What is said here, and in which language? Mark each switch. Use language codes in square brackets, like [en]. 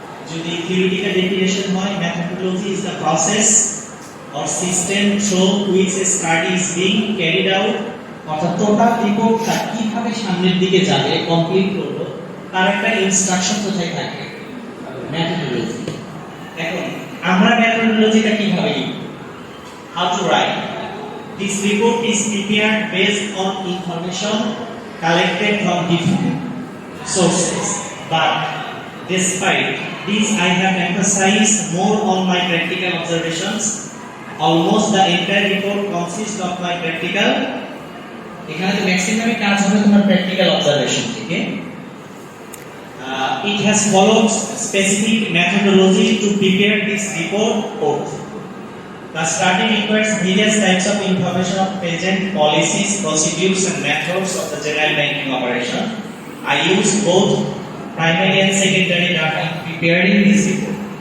[bn] যদি theoretical definition হয়, [en] methodology is the process or system through which a study is being carried out, [bn] অর্থাৎ total রিপোর্টটা কিভাবে সামনের দিকে যাবে, কমপ্লিট করব, তার একটা ইনস্ট্রাকশন কোথায় থাকে, methodology। এখন আমরা methodologyটা কিভাবে লিখব, [en] how to write this report is prepared based on information collected from different sources, but despite this I have emphasized more on my practical observations. Almost the entire report consists of my practical, [bn] এখানে তো maximum কাজ হবে তোমার practical observation থেকে। [en] It has followed specific methodology to prepare this report both. The study requires various types of information of present policies, procedures and methods of the general banking operation. I use both primary and secondary data in preparing this report.